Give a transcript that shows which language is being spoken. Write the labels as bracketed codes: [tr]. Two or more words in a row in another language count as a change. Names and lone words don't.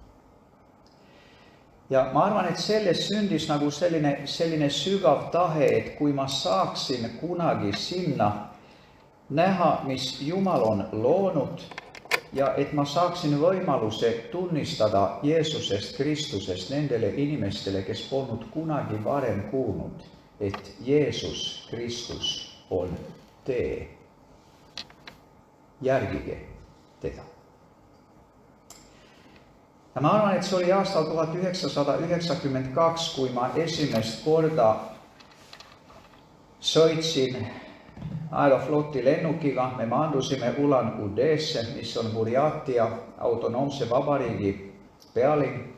[et] Ja ma arvan, et sellest sündis nagu selline sügav tahe, et kui ma saaksin kunagi sinna näha, mis Jumal on loonud ja et ma saaksin võimaluse tunnistada Jeesusest, Kristusest nendele inimestele, kes polnud kunagi varem kuulnud, et Jeesus Kristus on tee. Järgige teda. Ja mä arvan, että se oli aastal 1992, kui ma esimest korda sõitsin Aerofloti lennukiga. Me maandusime Ulan-Udeesse, mis on Burjaatia autonoomse vabariigi pealinn.